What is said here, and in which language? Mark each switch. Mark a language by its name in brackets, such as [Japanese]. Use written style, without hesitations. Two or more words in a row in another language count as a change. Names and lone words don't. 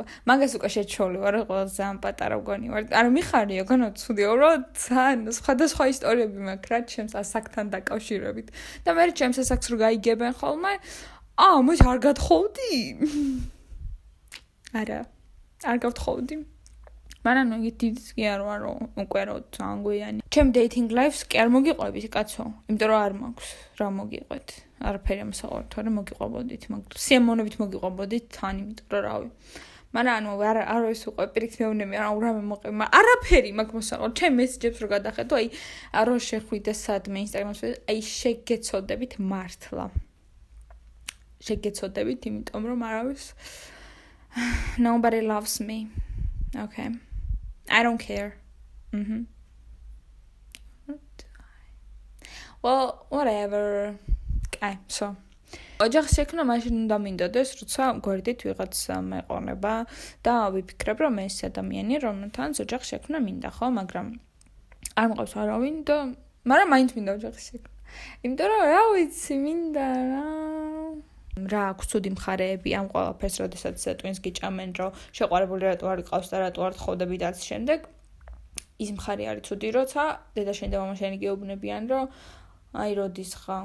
[Georgian] მაგას უკვე შეჩვეული ვარ, ყველაზე ძალიან პატარა მგონი ვარ. არა, მიხარია, განაცუდიო, რომ ძალიან სხვადასხვა ისტორიები მაქვს, რაც ჩემს ასაკთან დაკავშირებით. და მე ჩემს ასაკს რო გაიგებენ ხოლმე, მოიც არ გათხოვდი? არა, არ გავთხოვდი. მაგრამ იგი დიდიც კი არ ვარ, უკვე რო ძალიან გვიანი. ჩემ [English] dating life- [Georgian] ს კი არ მოგიყვებით, კაცო, იმიტომ რომ არ მაქვს რა მოგიყვეთ. არაფერი ამსაყვართ, არა მოგიყვებოდით, მაგრამ სიამოვნებით მოგიყვებოდით თან, იმიტომ რომ რავი. მაგრამ არ ის უკვე პირიქით მეუბნები, რამე მოყევი, არაფერი მაგ მოსაყვართ. ჩემ მესეჯებს რო გადახედო, რო შეხვიდე სადმე Instagram-ში, შეგეცოდებით მართლა. შეგეცოდებით, იმიტომ რომ არავის [English] nobody loves me. Okay. I don't care. Well, whatever. So. [Georgian] ოჯახის შექმნა მაშინ უნდა მინდოდეს, როცა გვერდით ვიღაც მეყონება და ვიფიქრებ, რომ ეს ადამიანი, რომელთანაც ოჯახის შექმნა მინდა, ხო, მაგრამ არ მყავს არავინ და მაგრამ მაინც მინდა ოჯახის შექმნა. იმიტომ რომ რა ვიცი, მინდა რა აქვს ცუდი მხარეები ამ ყველაფერს, როდესაც ტვინს გიჭამენ, რომ შეყვარებული რატო არ იყავს და რატო არ თხოვდები და ამ შემდეგ ის მხარე არის ცუდი, როცა დედაშენი და მამაშენი გეუბნებიან, რომ აი როდის ხარ?